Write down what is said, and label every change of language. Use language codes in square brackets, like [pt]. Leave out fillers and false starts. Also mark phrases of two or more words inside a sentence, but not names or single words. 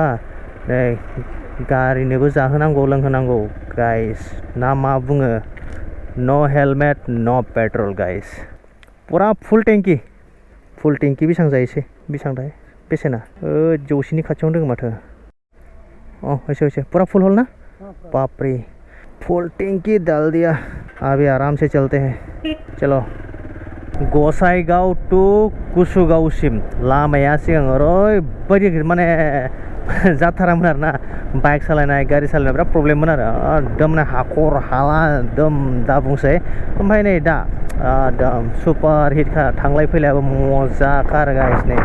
[brx] नै गारिनोबो जाहोनांगौ लोंहोनांगौ गाइस, ना मा बुङो, न' हेलमेट न' पेट्रल गाइस। पुरा फुल टेंकि बेसेबां जायोसै, बेसेबां थाय बेसेना 100नि खाथियावनो दङ माथो। [hi] वैसे पूरा फुल हॉल ना, बाप रे फुल टेंकी डाल दिया। अभी आराम से चलते हैं। [brx] चलो गसाइगाव टू कुसुगावसिम लामाया सिगां ओरैबायदि माने जाथारामोन आरोना, बाइक सालायनाय गारि सालायनाय बिराद प्रब्लेममोन आरो, एकदम माने हाखर हाला एकदम दा बुंसै। ओमफ्राय नै दा एकदम सुपार हिट थांलाय फैलायाबो मजाखा आरो गाइस।